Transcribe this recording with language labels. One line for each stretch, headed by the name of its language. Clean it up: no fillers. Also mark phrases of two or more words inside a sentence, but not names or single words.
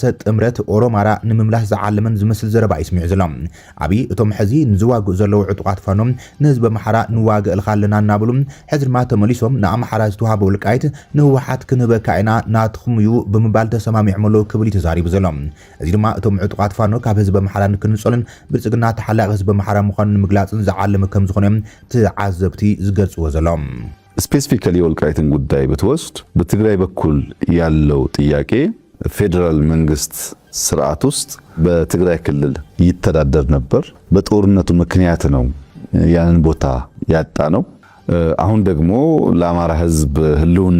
Tigrinya: ጥምረት ኦሮማራ ንምምላስ ዝዓለመን ዝመስል ዘረባ ይስምዑ ዘሎም ኣብይ እቶም ሕዚ ንዝዋግኡ ዘለዉ ዕጡቃት ፋኖም ንህዝቢ ኣምሓራ ንዋግእ ኢልካለና እናብሉ ሕዚ ድማ ተመሊሶም ንኣምሓራ ዝተዋሃበ ውልቃይት ንህወሓት ክንበካ ኢና ናትኹም እዩ ብምባል ተሰማሚዖምሎ ክብል ተዛሪቡ ዘሎም እዚ ድማ እቶም ዕጡቃት ፋኖ ካብ ህዝቢ ኣምሓራ ንክንጸልን ብልጽግና ተሓላቂ ህዝቢ ኣምሓራ ምዃኑ ንምግላጽን ዝዓለመ ከም ዝኾነ ተዓዘብቲ ዝገልጽዎ ዘሎም
Amharic: ስፔሲፊካሊ ወልቃይትን ጉዳይ ብትወስድ በትግራይ በኩል ያለው ጥያቄ ፌደራል መንግስት ስርዓት ውስጥ በትግራይ ክልል ይተዳደር ነበር በጦርነቱ ምክንያት ነው ያንን ቦታ ያጣ ነው አሁን ደግሞ ለአማራ ህዝብ ህልውና